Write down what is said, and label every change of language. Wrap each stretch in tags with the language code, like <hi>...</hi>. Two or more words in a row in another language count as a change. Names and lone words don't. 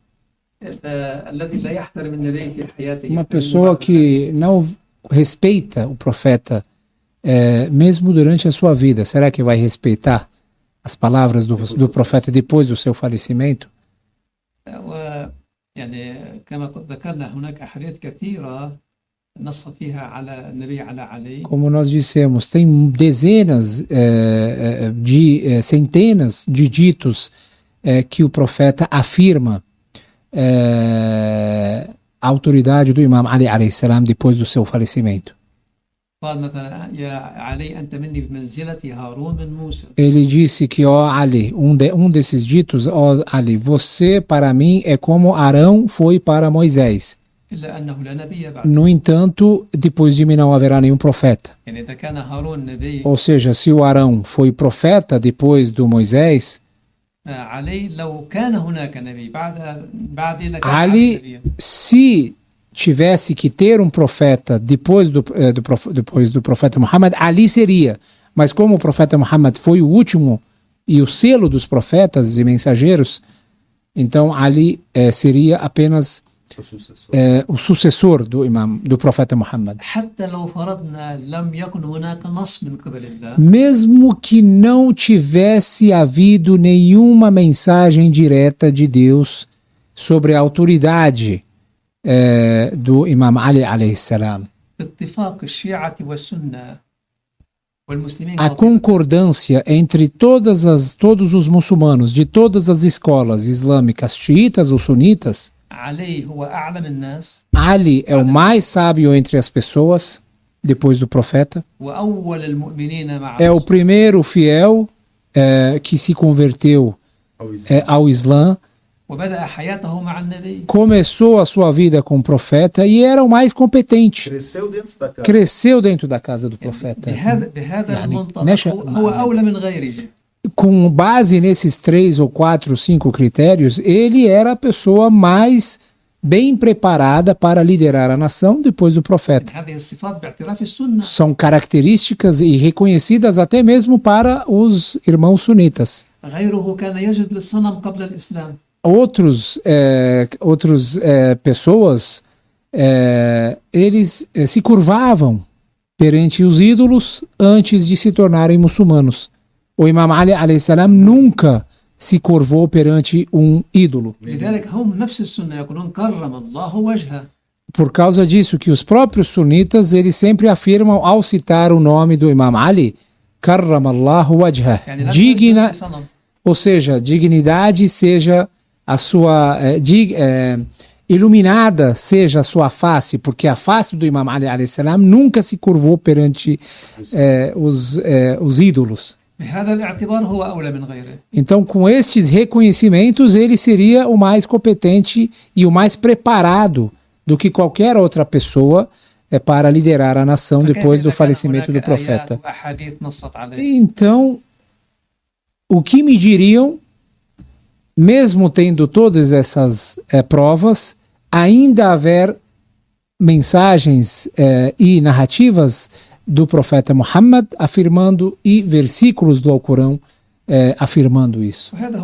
<pt>Uma pessoa que não respeita o profeta, mesmo durante a sua vida, será que vai respeitar as palavras do profeta depois do seu falecimento?</pt> <ar>يعني كما ذكرنا هناك أحاديث كثيرة نص فيها على النبي على علي.</ar> <pt>Como nós dissemos, tem dezenas centenas de ditos que o profeta afirma a autoridade do Imam Ali</pt> <ar>عليه السلام</ar> <pt>depois do seu falecimento.</pt> <ar>قال مثلا يا علي أنت مني بمنزلة هارون من موسى.</ar> <pt>Ele disse que, ó Ali, desses ditos, ó Ali, você para mim é como Arão foi para Moisés.</pt> <ar>إلا أنه لا نبي بعد.</ar> <pt>No entanto, depois de mim não haverá nenhum profeta.</pt> <ar>يعني إذا كان هارون نبي.</ar> <pt>Ou seja, se o Arão foi profeta depois do Moisés,</pt> <ar>علي لو كان هناك نبي بعد لكان</ar> <pt>Ali,</pt> <ar>نبيا.</ar> <pt>se tivesse que ter um profeta depois do profeta Muhammad, Ali seria. Mas como o profeta Muhammad foi o último e o selo dos profetas e mensageiros, então Ali seria apenas o sucessor do profeta Muhammad.</pt> <ar>حتى لو فرضنا لم يكن هناك نص من قبل الله.</ar> <pt>Mesmo que não tivesse havido nenhuma mensagem direta de Deus sobre a autoridade do Imam Ali</pt> <ar>عليه السلام, باتفاق الشيعة والسنة والمسلمين.</ar> <pt>a concordância entre todos os muçulmanos de todas as escolas islâmicas, xiitas ou sunitas,</pt> <ar>علي هو أعلم الناس.</ar> <pt>Ali é o mais sábio entre as pessoas depois do profeta,</pt> <ar>وأول المؤمنين مع</ar> <pt>é o primeiro fiel que se converteu ao Islã,</pt> <ar>وبدأ حياته مع النبي.</ar> <pt>começou a sua vida com o profeta e era o mais competente. Cresceu dentro da casa do profeta.</pt> <ar>بهذا يعني المنطلق هو أولى من غيره.</ar> <pt>Com base nesses 3 ou 4, 5 critérios, ele era a pessoa mais bem preparada para liderar a nação depois do profeta.</pt> <ar>هذه الصفات باعتراف السنة.</ar> <pt>São características e reconhecidas até mesmo para os irmãos sunitas.</pt> <ar>غيره كان يسجد للصنم قبل الإسلام.</ar> <pt>Outros pessoas, eles se curvavam perante os ídolos antes de se tornarem muçulmanos. O Imam Ali</pt> <ar>عليه السلام</ar> <pt>nunca se curvou perante um ídolo.</pt> <ar>لذلك هم نفس السنة يقولون كرم الله وجهه.</ar> <pt>Por causa disso que os próprios sunitas, eles sempre afirmam ao citar o nome do Imam Ali,</pt> <ar>كرم الله وجهه, يعني لا</ar> <pt>digna,</pt> <ar>تسجد لصنم.</ar> <pt>ou seja, dignidade seja a sua iluminada seja a sua face, porque a face do Imam Ali</pt> <ar>عليه السلام</ar> <pt>nunca se curvou perante os ídolos. بهذا الاعتبار هو أولى من غيره. Então, com estes reconhecimentos, ele seria o mais competente e o mais preparado do que qualquer outra pessoa para liderar a nação depois do falecimento do profeta. Então, o que me diriam, mesmo tendo todas essas provas, ainda haver mensagens e narrativas do profeta Muhammad afirmando e versículos do Alcorão afirmando isso.</pt>